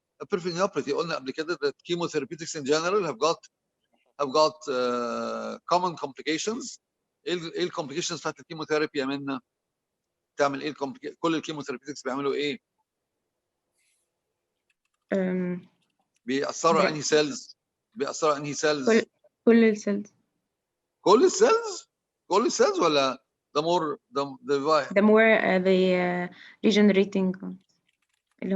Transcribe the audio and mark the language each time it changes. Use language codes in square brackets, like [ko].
[en] Perfect neuropathy [ar] قلنا قبل كده [en] that chemotherapeutics in general have got common complications. [ar] ايه الكومبليكيشنز بتاعت الكيموثيرابي يا منى؟ بتعمل ايه كل الكيموثيرابيوتكس بيعملوا ايه؟ بيأثروا على انهي سيلز؟ بيأثروا على انهي سيلز؟ كل السيلز. كل السيلز؟ كل السيلز ولا [en] the more the regenerating [ar] اللي هم